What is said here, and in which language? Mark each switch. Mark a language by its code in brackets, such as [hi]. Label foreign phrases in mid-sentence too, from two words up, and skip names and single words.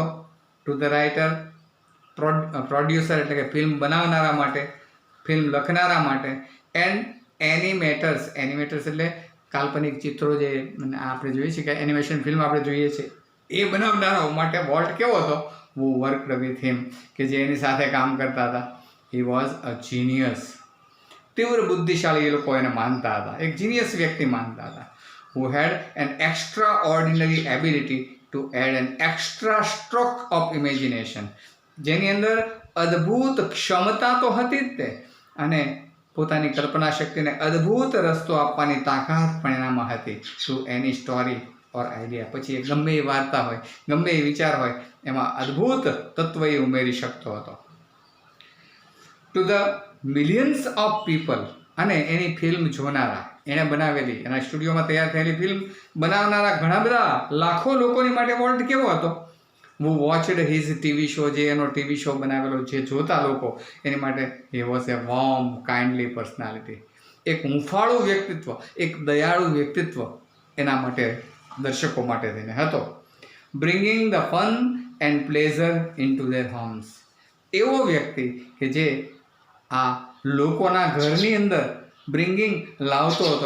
[en] to the writer, producer [gu] એટલે કે ફિલ્મ બનાવનારા માટે, ફિલ્મ લખનારા માટે, [en] and animators [gu] એટલે કાલ્પનિક ચિત્રો જે આપણે જોઈએ છીએ કે એનિમેશન ફિલ્મ આપણે જોઈએ છીએ, એ બનાવનારાઓ માટે વોલ્ટ કેવો હતો? [en] who worked with him, [gu] કે જે એની સાથે કામ કરતા હતા. [en] he was a genius. [gu] તીવ્ર બુદ્ધિશાળી એ લોકો એને માનતા હતા, એક જીનિયસ વ્યક્તિ માનતા હતા. [en] who had an extraordinary ability to add an extra stroke of imagination, [gu] જેની અંદર અદ્ભુત ક્ષમતા તો હતી જ તે, અને પોતાની કલ્પના શક્તિને અદ્ભુત રસ્તો આપવાની તાકાત પણ એનામાં હતી. [en] to any story or idea, [gu] પછી એ ગમે એ વાર્તા હોય, ગમે એ વિચાર હોય, એમાં અદ્ભુત તત્વ એ ઉમેરી શકતો હતો. [en] to the millions of people, [gu] અને એની ફિલ્મ જોનારા, એણે બનાવેલી, એના સ્ટુડિયોમાં તૈયાર થયેલી ફિલ્મ બનાવનારા ઘણા બધા લાખો લોકોની માટે વોલ્ટ કેવો હતો? [en] who watched his TV show, [gu] જે એનો ટીવી શો બનાવેલો જે જોતા લોકો, એની માટે [en] he was a warm, kindly personality. [gu] એક હૂંફાળું વ્યક્તિત્વ, એક દયાળુ વ્યક્તિત્વ એના માટે, દર્શકો માટે થઈને હતો. [en] bringing the fun and pleasure into their homes, [gu] એવો વ્યક્તિ કે જે આ લોકોના ઘરની અંદર બ્રિંગિંગ લાવતો હતો.